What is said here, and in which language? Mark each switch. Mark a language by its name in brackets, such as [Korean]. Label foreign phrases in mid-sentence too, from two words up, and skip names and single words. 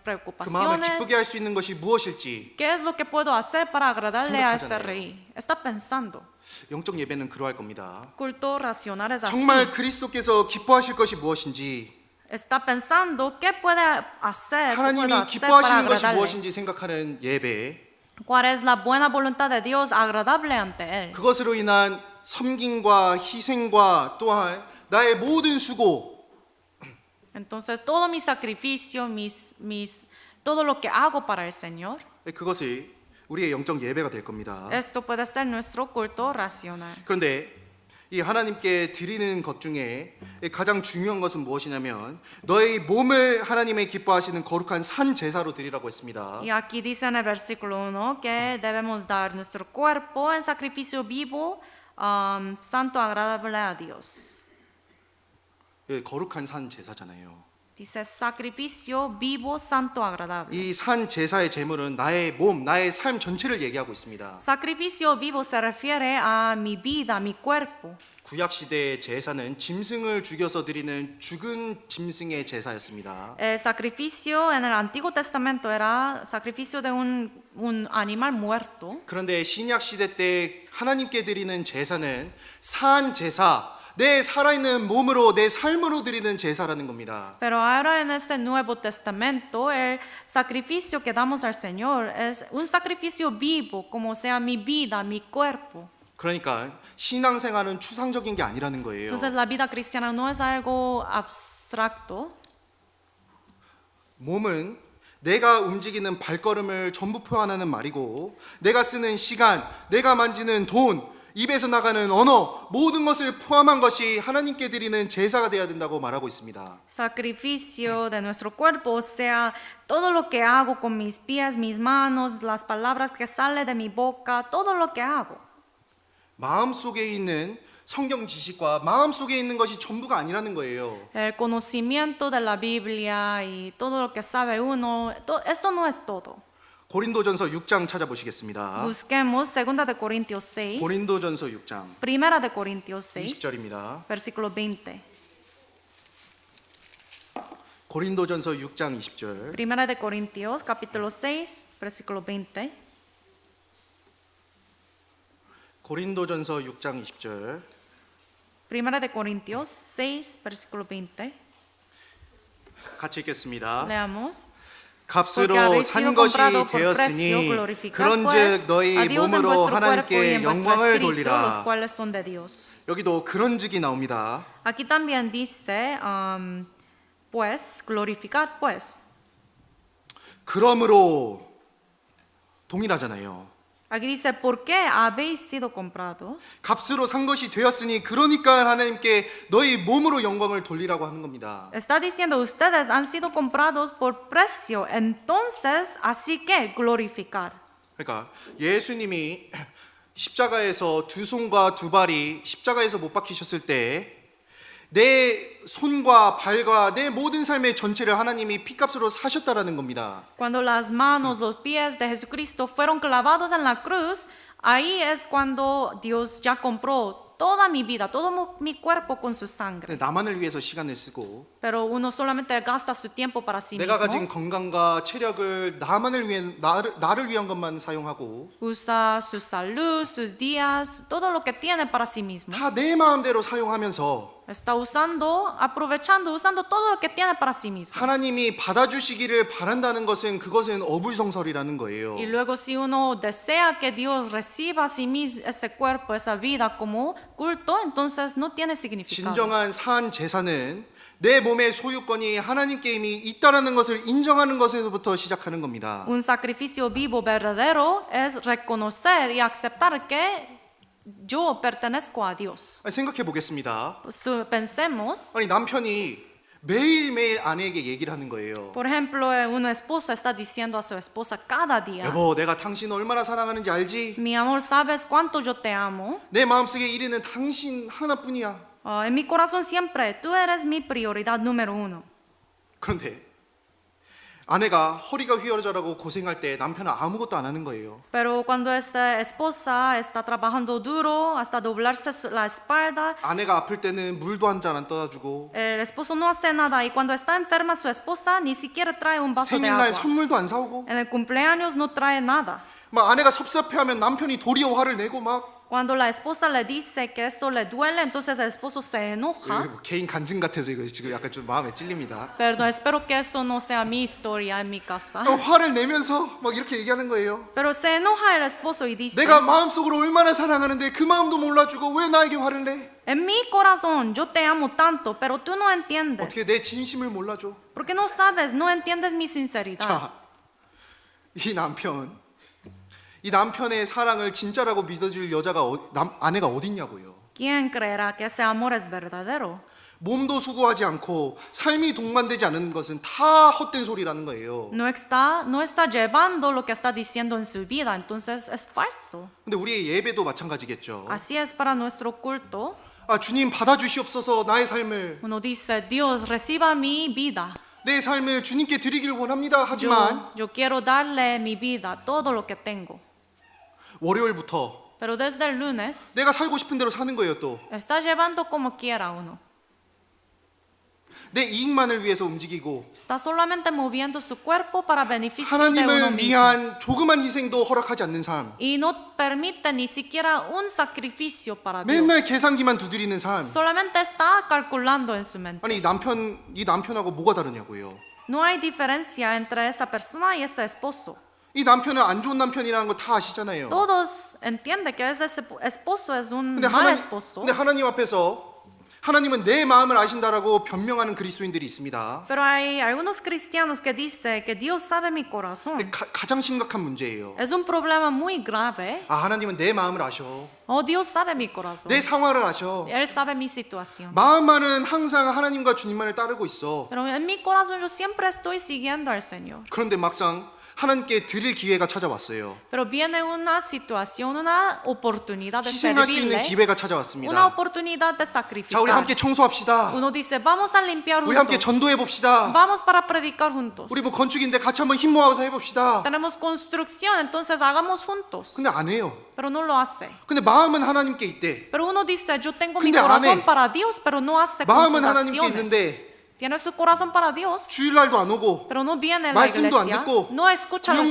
[Korean] 그 마음을 [Spanish] preocupaciones. [Korean] 기쁘게 할 수 있는 것이 무엇일지. [Spanish] ¿Qué es lo que puedo hacer para agradarle a ese [Korean] 생각하잖아요. [Spanish] rey? Está pensando. [Korean] 영적 예배는 그러할 겁니다. [Spanish] Culto racional es así. [Korean] 정말 그리스도께서 기뻐하실 것이 무엇인지, [Spanish] Está pensando qué puede hacer, qué puedo [Korean] 하나님이 [Spanish] hacer para [Korean] 기뻐하시는 것이 [Spanish] agradarle. [Korean] 무엇인지 생각하는 예배, [Spanish] ¿Cuál es la buena voluntad de Dios agradable ante él? [Korean] 그것으로 인한 섬김과 희생과 또한 나의 모든 수고, [Spanish] Entonces todo mi sacrificio, todo lo que hago para el Señor, [Korean] 그것이 우리의 영적 예배가 될 겁니다. [Spanish] esto puede ser nuestro culto racional. [Korean] 그런데 이 하나님께 드리는 것 중에 가장 중요한 것은 무엇이냐면 너의 몸을 하나님의 기뻐하시는 거룩한 산 제사로 드리라고 했습니다. [Spanish] Y aquí dice en el versículo 1 que debemos dar nuestro cuerpo en sacrificio vivo, santo, agradable a Dios. [Korean] 거룩한 산 제사잖아요. [Spanish] Dice sacrificio vivo, santo, agradable. [Korean] 이 산 제사의 제물은 나의 몸, 나의 삶 전체를 얘기하고 있습니다. [Spanish] Sacrificio vivo se refiere a mi vida, a mi cuerpo. [Korean] 구약 시대의 제사는 짐승을 죽여서 드리는 죽은 짐승의 제사였습니다. [Spanish] El sacrificio en el Antiguo Testamento era sacrificio de un animal muerto. [Korean] 그런데 신약 시대 때 하나님께 드리는 제사는 산 제사, 내 살아있는 몸으로 내 삶으로 드리는 제사라는 겁니다. [Spanish] Pero ahora en este Nuevo Testamento el sacrificio que damos al Señor es un sacrificio vivo, como sea mi vida, mi cuerpo. [Korean] 그러니까 신앙생활은 추상적인 게 아니라는 거예요. [Spanish] Entonces la vida cristiana no es algo abstracto. [Korean] 몸은 내가 움직이는 발걸음을 전부 표현하는 말이고, 내가 쓰는 시간, 내가 만지는 돈, 입에서 나가는 언어, 모든 것을 포함한 것이 하나님께 드리는 제사가 되어야 된다고 말하고 있습니다. [Spanish] Sacrificio de nuestro cuerpo, o sea, todo lo que hago con mis pies, mis manos, las palabras que salen de mi boca, todo lo que hago. [Korean] 마음속에 있는 성경 지식과 마음속에 있는 것이 전부가 아니라는 거예요. [Spanish] El conocimiento de la Biblia y todo lo que sabe uno, eso no es todo. [Korean] 고린도전서 6장 찾아보시겠습니다. [Spanish] Busquemos 2 de Corintios 6, [Korean] 고린도전서 6장 [Spanish] 1 de Corintios 6, [Korean] 20절입니다. [Spanish] versículo 20. [Korean] 고린도전서 6장 20절. [Spanish] 1 de Corintios, capítulo 6, versículo 20. [Korean] 고린도전서 6장 20절. [Spanish] 1 de Corintios 6, versículo 20. [Korean] 같이 읽겠습니다. [Spanish] Leamos. [Korean] 값으로 [Spanish] Porque habéis [Korean] 산 [Spanish] sido [Korean] 것이 [Spanish] comprado por precio, [Korean] 되었으니 [Spanish] glorificad [Korean] 그런즉 [Spanish] pues [Korean] 너희 [Spanish] a Dios en [Korean] 몸으로 [Spanish] vuestro cuerpo y [Korean] 하나님께 [Spanish] en vuestro [Korean] 영광을 [Spanish] espíritu, los [Korean] 돌리라. [Spanish] cuales son de Dios. [Korean] 여기도 그런즉이 나옵니다. [Spanish] Aquí también dice, pues, glorificad pues. [Korean] 그러므로 동일하잖아요. [Spanish] Aquí dice, ¿por qué habéis sido comprados? [Korean] 값으로 산 것이 되었으니 그러니까 하나님께 너희 몸으로 영광을 돌리라고 하는 겁니다. [Spanish] Está diciendo, ustedes han sido comprados por precio, entonces, así que glorificar. [Korean] 그러니까 예수님이 십자가에서 두 손과 두 발이 십자가에서 못 박히셨을 때 내 손과 발과 내 모든 삶의 전체를 하나님이 피값으로 사셨다라는 겁니다. [Spanish] Cuando las manos, los pies de Jesucristo fueron clavados en la cruz, Ahí es cuando Dios ya compró toda mi vida, todo mi cuerpo con su sangre. [Korean] 근데 나만을 위해서 시간을 쓰고 [Spanish] Pero uno solamente gasta su tiempo para sí [Korean] 내가 가진 [Spanish] mismo. [Korean] 건강과 체력을 나만을 위해 나를 위한 것만 사용하고 [Spanish] Usa su salud, sus días, todo lo que tiene para sí mismo. [Korean] 다 내 마음대로 사용하면서 [Spanish] Está usando, aprovechando, usando todo lo que tiene para sí mismo. [Korean] 하나님이 받아주시기를 바란다는 것은 그것은 어불성설이라는 거예요. [Spanish] Y luego si uno desea que Dios reciba a sí mismo ese cuerpo, esa vida como culto, entonces no tiene significado. [Korean] 진정한 산 제사는 내 몸의 소유권이 하나님께 이미 있다라는 것을 인정하는 것에서부터 시작하는 겁니다. [Spanish] Un sacrificio vivo verdadero es reconocer y aceptar que yo pertenezco a Dios. [Korean] 생각해 보겠습니다. [Spanish] Pensemos, [Korean] 아니 남편이 매일매일 아내에게 얘기를 하는 거예요. [Spanish] por ejemplo, una esposa está diciendo a su esposa cada día, [Korean] 여보, 내가 당신 얼마나 사랑하는지 알지? [Spanish] mi amor, ¿sabes cuánto yo te amo? [Korean] 내 마음속에 1위는 당신 하나뿐이야. [Spanish] En mi corazón siempre, tú eres mi prioridad número uno. [Korean] 그런데 아내가 허리가 휘어져라고 고생할 때 남편은 아무것도 안 하는 거예요. [Spanish] Pero cuando esa esposa está trabajando duro hasta doblarse la espalda, [Korean] 아내가 아플 때는 물도 한 잔 안 떠다 주고 [Spanish] el esposo no hace nada y cuando está enferma su esposa ni siquiera trae un vaso de [Korean] 생일날 [Spanish] agua. [Korean] 선물도 안 사오고 [Spanish] En el cumpleaños no trae nada. [Korean] 막 아내가 섭섭해하면 남편이 도리어 화를 내고 막 [Spanish] Cuando la esposa le dice que eso le duele, entonces el esposo se enoja. [Korean] 뭐 개인 간증 같아서 이거 지금 약간 좀 마음에 찔립니다. [Spanish] Perdón, espero que eso no sea mi historia en mi casa. [Korean] 화를 내면서 막 이렇게 얘기하는 거예요. [Spanish] Pero se enoja el esposo y dice, [Korean] 내가 마음속으로 얼마나 사랑하는데 그 마음도 몰라주고 왜 나에게 화를 내? [Spanish] en mi corazón yo te amo tanto, pero tú no [Korean] 어떻게 [Spanish] entiendes. [Korean] 내 진심을 몰라줘? [Spanish] Porque no sabes, no entiendes mi sinceridad. [Korean] 자, 이 남편의 사랑을 진짜라고 믿어줄 여자가 아내가 어딨냐고요. [Spanish] ¿Quién creerá que ese amor es verdadero? [Korean] 몸도 수고하지 않고 삶이 동반되지 않은 것은 다 헛된 소리라는 거예요. [Spanish] No está llevando lo que está diciendo en su vida, entonces es falso. [Korean] 근데 우리의 예배도 마찬가지겠죠. [Spanish] Así es para nuestro culto. [Korean] 아, 주님 받아주시옵소서 나의 삶을 [Spanish] Uno dice, Dios, reciba mi vida. [Korean] 내 삶을 주님께 드리길 원합니다. 하지만 [Spanish] Yo quiero darle mi vida, todo lo que tengo. [Korean] 월요일부터 [Spanish] Pero desde el lunes [Korean] 내가 살고 싶은 대로 사는 거예요. 또 [Spanish] está llevando como quiera uno. [Korean] 내 이익만을 위해서 움직이고 [Spanish] Está solamente moviendo su cuerpo para beneficio de uno [Korean] 하나님을 [Spanish] mismo. [Korean] 위한 조그만 희생도 허락하지 않는 삶. [Spanish] Y no permite ni siquiera un sacrificio para [Korean] 맨날 [Spanish] Dios. [Korean] 계산기만 두드리는 삶. [Spanish] Solamente está calculando en su mente. [Korean] 아니 이 남편하고 뭐가 다르냐고요. [Spanish] No hay diferencia entre esa persona y ese esposo. [Korean] 이 남편은 안 좋은 남편이라는 거 다 아시잖아요. [Spanish] Todos entienden que ese esposo es un [Korean] 근데 [Spanish] mal esposo. [Korean] 하나님 앞에서 하나님은 내 마음을 아신다라고 변명하는 그리스도인들이 있습니다. [Spanish] Pero hay algunos cristianos que dicen que Dios sabe mi corazón. [Korean] 근데 가장 심각한 문제예요. [Spanish] Es un problema muy grave. [Korean] 아, 하나님은 내 마음을 아셔. [Spanish] Oh, Dios sabe mi corazón. [Korean] 내 상황을 아셔. [Spanish] Él sabe mi situación. [Korean] 마음만은 항상 하나님과 주님만을 따르고 있어. [Spanish] Pero en mi corazón yo siempre estoy siguiendo al Señor. [Korean] 그런데 막상 하나님께 드릴 기회가 찾아왔어요. [Spanish] Pero viene una situación, una oportunidad de [Korean] 희생할 수 있는 [Spanish] servirle, [Korean] 기회가 [Spanish] una [Korean] 찾아왔습니다. [Spanish] oportunidad de [Korean] 자, 우리 [Spanish] sacrificar. [Korean] 함께 청소합시다. [Spanish] Uno dice, vamos a limpiar [Korean] 우리 함께 [Spanish] juntos. [Korean] 전도해 봅시다. [Spanish] Vamos para predicar juntos. [Korean] 우리 뭐 건축인데 같이 한번 힘 모아서 해봅시다. [Spanish] Tenemos construcción, entonces hagamos juntos. [Korean] 근데 안 해요. [Spanish] Pero no lo hace. [Korean] 근데 마음은 하나님께 있대. [Spanish] Pero uno dice, yo tengo mi [Korean] 근데 안 [Spanish] corazón [Korean] 해. [Spanish] para Dios, pero no hace con sus [Korean] 마음은 하나님께 [Spanish] acciones. [Korean] 있는데 [Spanish] Tiene su corazón para Dios, [Korean] 주일날도 안 오고 [Spanish] pero no viene a la [Korean] 말씀도 안 [Spanish] iglesia, [Korean] 듣고 [Spanish] no escucha el